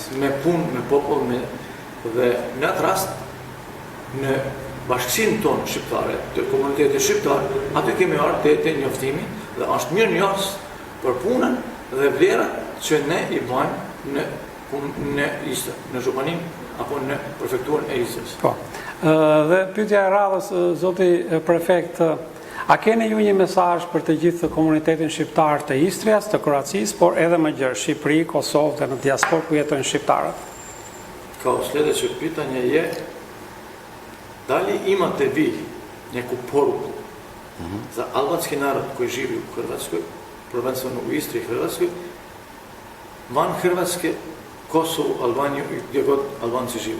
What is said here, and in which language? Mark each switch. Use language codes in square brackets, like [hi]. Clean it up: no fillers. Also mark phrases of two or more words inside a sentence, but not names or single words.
[sq] Me punë, me popull, dhe në atë rast, në bashkësinë tonë shqiptare, të komunitetit shqiptar, aty kemi ardhur te njoftimi dhe është mirë njohës për punën dhe vlerat që ne i bëjmë në Istër, në Zhupaninë apo në prefekturën e Istrës. Po. Dhe pyetja e radhës, zoti prefekt, a keni ju një mesazh për të gjithë komunitetin shqiptar të Istrias, të Kroacisë, por edhe më gjerë, Shqipëri, Kosovë dhe në diasporë ku jetojnë shqiptarët? [hr] Kao sljedeće pitanje je da li imate vi neku poruku za albanski narod koji živi u Hrvatskoj, prvenstveno u Istri i Hrvatskoj, van Hrvatske, Kosovu, Albaniju i gdje god Albanci žive.